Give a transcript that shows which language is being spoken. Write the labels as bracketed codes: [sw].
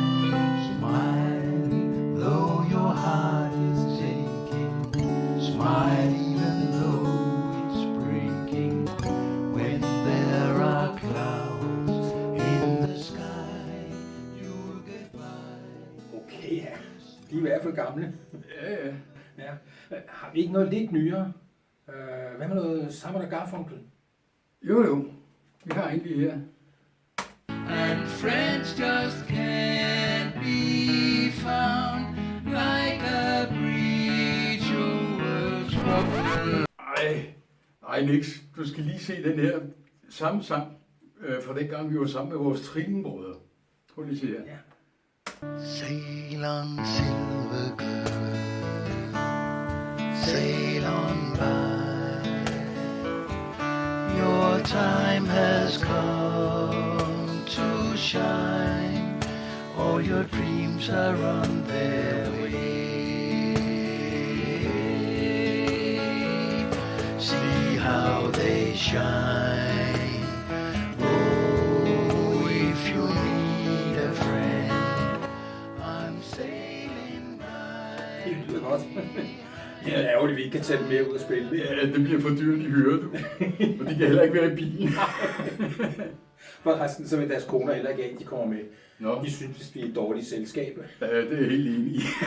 [en] Smile, though your heart is aching. Smile, even though it's breaking. When there are clouds in the sky, you'll get by. [da] Okay, ja. De er i hvert fald gamle. Ja. Ja. Har vi ikke noget lidt nyere? Hvad med noget Simon & Garfunkel? Jo, vi har en lige her. [en] And friends just can't be found like a bridge over troubled. [da] Ej, Nix, du skal lige se den her samme sang fra den gang, vi var sammen med vores trillenbrødre. Prøv lige at se her. Ja. [en] Sail on, silver girl, sail on by. Your time has come to shine. All your dreams are on their way. See how they shine. Oh, if you need a friend, I'm sailing by. [da] Det lyder godt. Det er ærgerligt, vi ikke kan tage dem med ud og spille. Ja, det bliver for dyrt, de hører du. Og de kan heller ikke være i bilen. Forresten, så vil deres koner heller ikke af, de kommer med. Nå. De synes, vi er et dårligt selskab. Ja, det er jeg helt enig i.